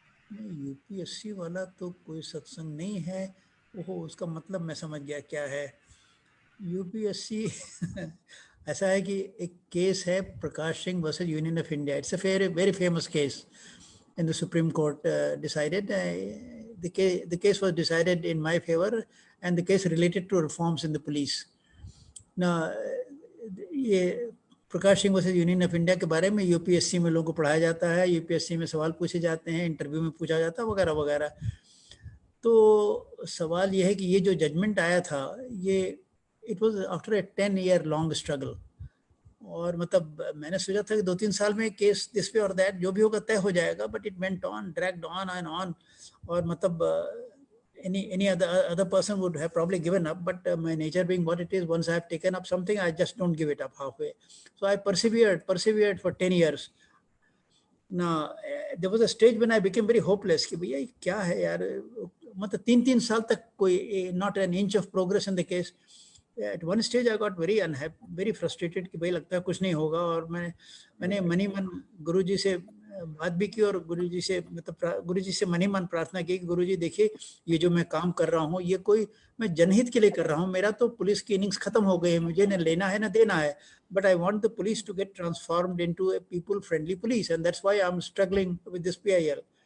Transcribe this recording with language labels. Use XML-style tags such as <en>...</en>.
<hi>UPSC वाला तो कोई सत्संग नहीं है. ओहो, उसका मतलब मैं समझ गया क्या है. यूपीएससी ऐसा है कि एक केस है Prakash Singh versus union of India.</hi> <en>It's a very famous case in the Supreme Court decided. The case was decided in my favor and the case related to reforms in the police.</en> <hi>Now, ये Prakash Singh versus union of India के बारे में UPSC में लोगों को पढ़ाया जाता है, यूपीएससी में सवाल पूछे जाते हैं, इंटरव्यू में पूछा जाता है वगैरह वगैरह. तो सवाल ये है कि ये जो जजमेंट आया था ये</hi> <en>It was after a 10-year long struggle.</en> <hi>और मतलब मैंने सोचा था कि 2-3 साल में केस दिस पे और दैट जो भी होगा तय हो जाएगा,</hi> <en>But it went on, dragged on and on. और मतलब any other person would have probably given up, but my nature being what it is, once I have taken up something I just don't give it up halfway. So I persevered for 10 years. Now there was a stage when I became very hopeless</en> <hi>कि भैया क्या है यार, मतलब 3 साल तक कोई</hi> <en>not an inch of progress in the case. At one stage I got very unhappy, very frustrated</en> <hi>कि भाई लगता है कुछ नहीं होगा. और मैंने मनी मन गुरुजी से बात भी की और गुरुजी से मतलब गुरुजी से मनी मन प्रार्थना की कि गुरुजी देखिए ये जो मैं काम कर रहा हूँ ये कोई मैं जनहित के लिए कर रहा हूँ. मेरा तो पुलिस की इनिंग्स खत्म हो गई है, मुझे न लेना है न देना है,</hi> <en>But I want the police to get transformed into a people friendly police and that's why I am struggling with this PIL.</en>